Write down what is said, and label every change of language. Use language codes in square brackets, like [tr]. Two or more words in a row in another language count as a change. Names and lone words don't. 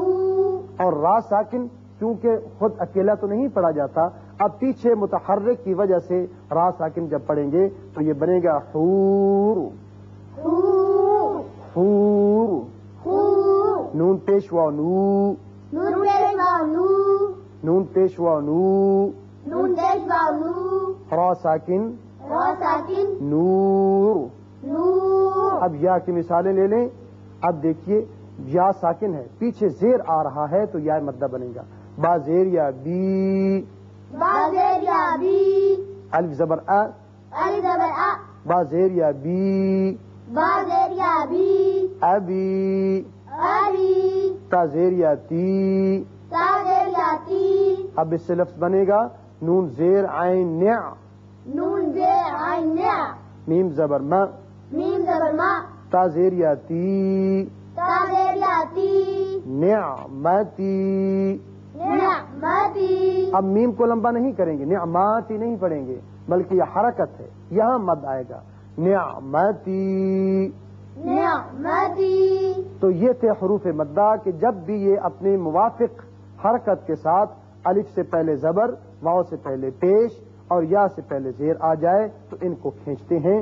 [ur] اور را ساکن چونکہ خود اکیلا تو نہیں پڑھا جاتا، اب پیچھے متحرک کی وجہ سے را ساکن جب پڑھیں گے تو یہ بنے گا حور. حور. حور. حور. نون پیش واؤ نو. نون پیش واؤ نو. نون پیش واؤ نو. نون پیش واؤ نو. را ساکن را ساکن نور. نور. اب یا کی مثالیں لے لیں. اب دیکھیے یا ساکن ہے، پیچھے زیر آ رہا ہے تو یا مدہ بنے گا. با زیر یا بی. با زیر یا بی. الف زبر ا. الف زبر ا. با زیر یا بی. با زیر یا بی. ابی. ابی. تا زیر یا تی. تا زیر یا تی. اب اس سے لفظ بنے گا نون زیر عین نع. نون زیر عین نع. میم زبر ما. میم زبر ما. تا زیر یا تی. تا زیر یا تی. نعمتی. نعمتی. اب میم کو لمبا نہیں کریں گے، نعماتی نہیں پڑھیں گے بلکہ یہ حرکت ہے، یہاں مد آئے گا. نعمتی. نعمتی. تو یہ تھے حروف مدہ کہ جب بھی یہ اپنے موافق حرکت کے ساتھ الف سے پہلے زبر، واؤ سے پہلے پیش اور یا سے پہلے زیر آ جائے تو ان کو کھینچتے ہیں.